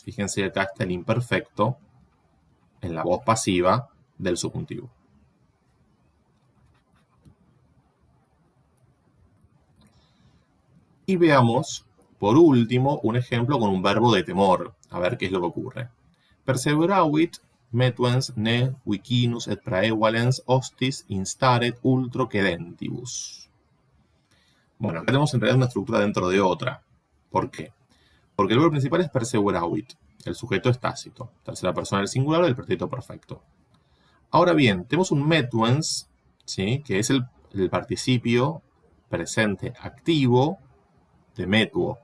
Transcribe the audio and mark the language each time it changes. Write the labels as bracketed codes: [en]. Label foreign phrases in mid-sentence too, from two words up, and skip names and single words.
[es] Fíjense que acá está el imperfecto en la voz pasiva del subjuntivo. Y veamos, por último, un ejemplo con un verbo de temor. A ver qué es lo que ocurre. [la] Perseveravit metuens ne vicinus et praevalens hostis instaret ultro cedentibus. [es] Bueno, acá tenemos en realidad una estructura dentro de otra. ¿Por qué? Porque el verbo principal es perseveravit. El sujeto es tácito. Tercera persona del singular del pretérito perfecto. Ahora bien, tenemos un metuens, ¿sí? Que es el participio presente activo de metuo.